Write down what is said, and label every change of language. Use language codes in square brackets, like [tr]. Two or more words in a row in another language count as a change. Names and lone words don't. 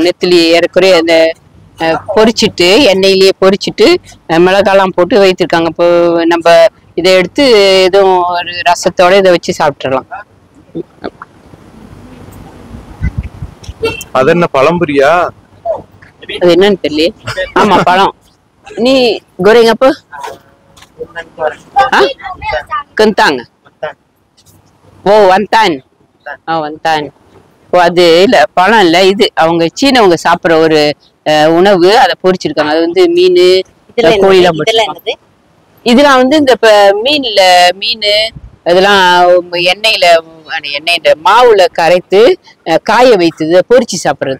[ta] நெத்திலி ஏறக்குறைய அந்த பொரிச்சிட்டு எண்ணெயிலேயே பொரிச்சிட்டு மிளகாலாம் போட்டு வைத்திருக்காங்க. இப்போ நம்ம இதை எடுத்து எதுவும் ஒரு ரசத்தோட இதை வச்சு சாப்பிட்டுறலாம். அது என்ன பழம்புரியா? அது என்னன்னு தெரியல. ஆமா பழம். [ms] நீ goreng apa? Kentang. [ta] வந்தான். வந்தான். அது இல்ல பழம் இல்ல, இது அவங்க சீனவங்க சாப்பிடுற ஒரு உணவு. அதை பொரிச்சிருக்காங்க. அது வந்து மீன் கோழிலாம். இதெல்லாம் வந்து இந்த மீன் இதெல்லாம் எண்ணெயில மாவுல கரைத்து காய வைத்து பொரிச்சு சாப்பிடுறது.